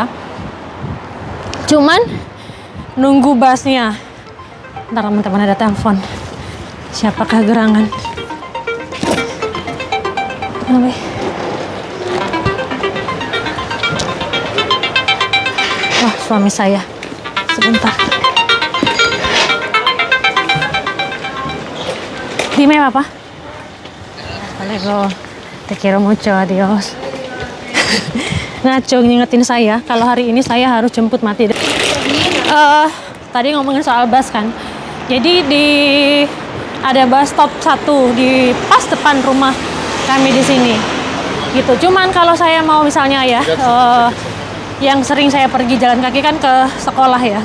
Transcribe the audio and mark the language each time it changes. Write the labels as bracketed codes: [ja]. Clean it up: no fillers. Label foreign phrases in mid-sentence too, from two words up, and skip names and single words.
[id] Cuman nunggu busnya. Ntar teman-teman ada telepon. Siapakah gerangan? Wah, suami saya. Sebentar. [es] Dime, Papa. Halo. Te quiero mucho, adios. [id] Nacho ngingetin saya kalau hari ini saya harus jemput Matilde. Tadi ngomongin soal bus kan. Jadi ada [en] bus stop [id] 1 di pas depan rumah kami di sini. Gitu. Cuman kalau saya mau misalnya ya yang sering saya pergi jalan kaki kan ke sekolah ya.